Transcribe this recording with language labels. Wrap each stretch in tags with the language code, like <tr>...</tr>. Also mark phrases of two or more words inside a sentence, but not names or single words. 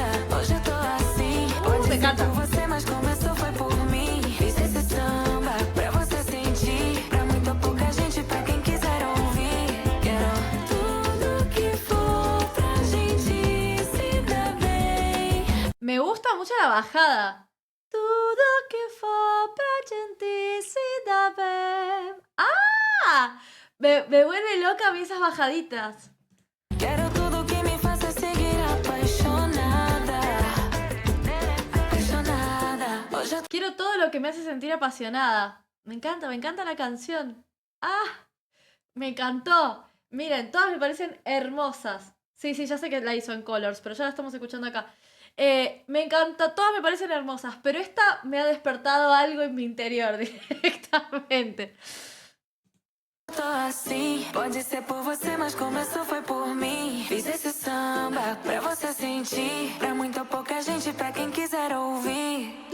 <pt>Hoje eu tô assim. Pode ser por você, mas começou foi por mim. Fiz esse samba pra você sentir. Pra muito ou pouca gente, pra quem quiser ouvir. Quero tudo que for pra gente se dar bem.</pt> <es>Me gusta mucho la bajada.</es> <pt>Tudo que for pra gente se dar bem. ¡Ah!</pt> <es>Me vuelve loca a mí esas bajaditas.</es> <pt>Quero tudo que me faça seguir apaixonada. Apaixonada. Hoje</pt> <es>Quiero todo lo que me hace sentir apasionada. Me encanta la canción. ¡Ah! Me encantó. Miren, todas me parecen hermosas. Sí, ya sé que la hizo en Colors, pero ya la estamos escuchando acá. Me encanta, todas me parecen hermosas, pero esta me ha despertado algo en mi interior directamente.</es> <pt>Tô assim, pode ser por você, mas começou foi por mim. Fiz esse samba pra você sentir, pra muita pouca gente, pra quem quiser ouvir.</pt>